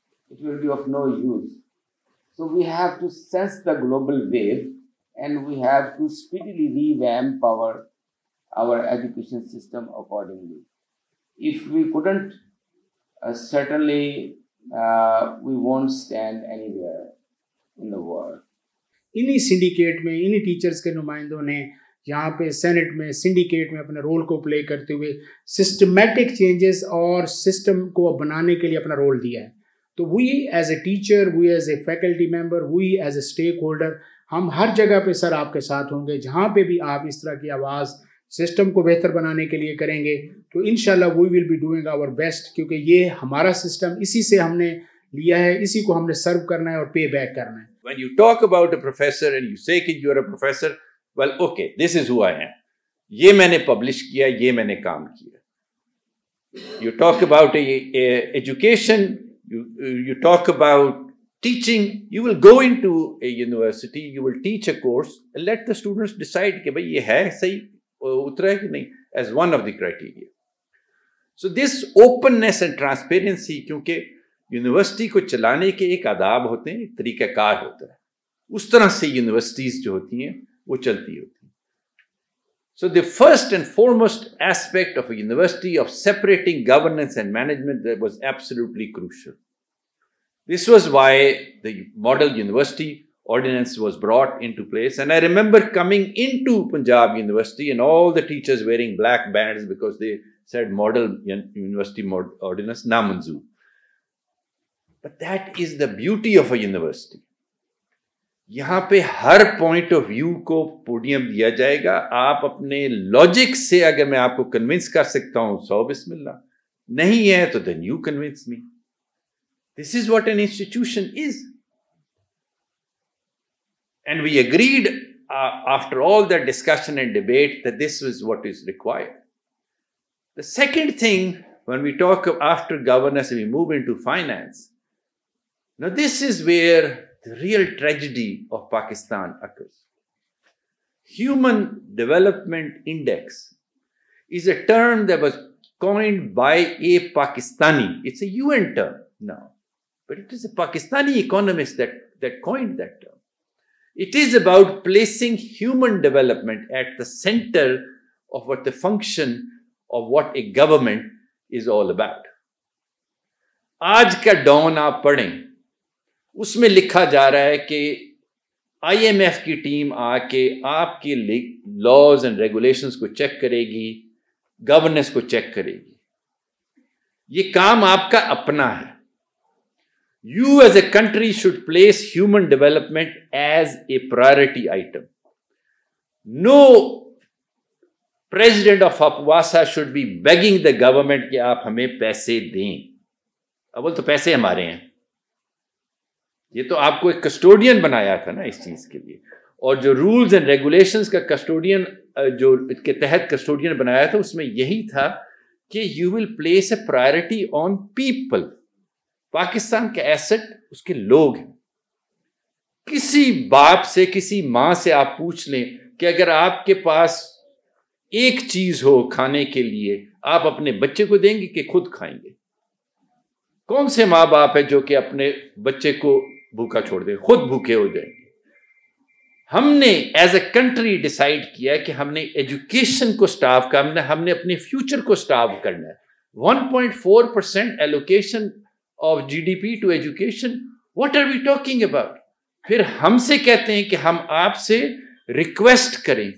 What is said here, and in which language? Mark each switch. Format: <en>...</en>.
<en>It will be of no use. So we have to sense the global wave, and we have to speedily revamp our education system accordingly. If we couldn't, certainly we won't stand anywhere in the world.</en> <ur>انہی syndicate میں انہی teachers کے نمائندوں نے یہاں پہ Saint میں syndicate میں اپنے رول کو پلے کرتے ہوئے سسٹمیٹک چینجز اور سسٹم کو بنانے کے لیے اپنا رول دیا ہے.</ur> <en>تو we as a teacher, we as a faculty member, we as a stakeholder,</en> <ur>ہم ہر جگہ پہ سر آپ کے ساتھ ہوں گے. جہاں پہ بھی آپ اس طرح کی آواز سسٹم کو بہتر بنانے کے لیے کریں گے تو انشاءاللہ</ur> <en>we will be doing our best,</en> <ur>کیونکہ یہ ہمارا سسٹم اسی سے ہم نے لیا ہے, اسی کو ہم نے سرو کرنا ہے اور پے بیک کرنا ہے.</ur> <en>When you talk about a professor and you say کہ you are a professor, well, okay, this is who I am.</en> <ur>یہ میں نے پبلش کیا, یہ میں نے کام کیا.</ur> <en>You talk about education, you talk about teaching, you will go into a university, you will teach a course and let the students decide</en> <ur>کہ بھئی یہ ہے صحیح اترا ہے کہ نہیں,</ur> <en>as one of the criteria. So this openness and transparency,</en> <ur>کیونکہ یونیورسٹی کو چلانے کے ایک آداب ہوتے ہیں, ایک طریقہ کار ہوتا ہے, اس طرح سے یونیورسٹیز جو ہوتی ہیں وہ چلتی ہوتی ہیں.</ur> <en>So the first and foremost aspect of a university of separating governance and management that was absolutely crucial. This was why the Model University Ordinance was brought into place, and I remember coming into Punjab University and all the teachers wearing black bands because they said Model University Ordinance</en> <ur>na manzoor.</ur> <en>But that is the beauty of a university.</en> <ur>یہاں پہ ہر point of view کو podium دیا جائے گا. آپ اپنے logic سے اگر میں آپ کو کنونس کر سکتا ہوں 100 بسم اللہ, نہیں ہے تو</ur> <en>then you convince me. This is what an institution is. And we agreed after all that discussion and debate that this was what is required. The second thing, when we talk after governance and we move into finance, now this is where the real tragedy of Pakistan occurs. Human Development Index is a term that was coined by a Pakistani. It's a UN term now, but it is a Pakistani economist that coined that term. It is about placing human development at the center of what the function of what a government is all about.</en> <ur>آج کا down آپ پڑھیں, اس میں لکھا جا رہا ہے کہ آئی ایم ایف کی ٹیم آ کے آپ کی لاز اینڈ ریگولیشنز کو چیک کرے گی, گورننس کو چیک کرے گی. یہ کام آپ کا اپنا ہے.</ur> <en>You as a country should place human development as a priority item. No president of Apwasa should be begging the government</en> <ur>کہ آپ ہمیں پیسے دیں. اول تو پیسے ہمارے ہیں. یہ تو آپ کو ایک کسٹوڈین بنایا تھا نا اس چیز کے لیے, اور جو رولز اینڈ ریگولیشنز کا کسٹوڈین جو کے تحت کسٹوڈین بنایا تھا اس میں یہی تھا کہ</ur> <en>You will place a priority on people.</en> <ur>Pakistan کا ایسٹ اس کے لوگ ہیں. کسی باپ سے کسی ماں سے آپ پوچھ لیں کہ اگر آپ کے پاس ایک چیز ہو کھانے کے لیے, آپ اپنے بچے کو دیں گے کہ خود کھائیں گے؟ کون سے ماں باپ ہے جو کہ اپنے بچے کو بھوکا چھوڑ دیں, خود بھوکے ہو جائیں گے؟ ہم نے</ur> <en>as a country</en> <ur>ڈیسائیڈ کیا کہ ہم نے ایجوکیشن کو سٹارو کرنا ہے, ہم نے اپنے فیوچر کو سٹارو کرنا ہے.</ur> <en>1.4% allocation of GDP to education. What are we talking about?</en> <ur>پھر ہم سے کہتے ہیں کہ ہم آپ سے ریکویسٹ کریں.</ur>